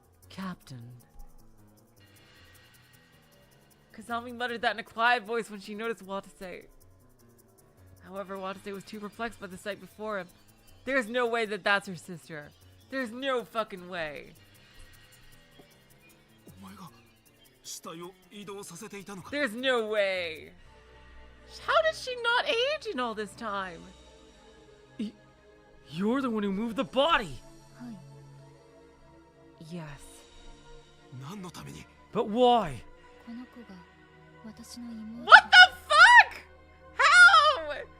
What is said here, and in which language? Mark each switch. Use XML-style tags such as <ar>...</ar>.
<en>Captain. Kazami muttered that in a quiet voice when she noticed Watase. However, Watase was too perplexed by the sight before him. There's no way that that's her sister. There's no fucking way.</en> <ja>お前が死体を移動させていたのか。</ja> <en>There's no way. How did she not age in all this time? You're the one who moved the body.</en> <ja>はい</ja> <en>Yes.</en> <ja>何のために。</ja> <en>But why?</en> <ja>この子が私の妹</ja> <en>What the fuck? How?</en>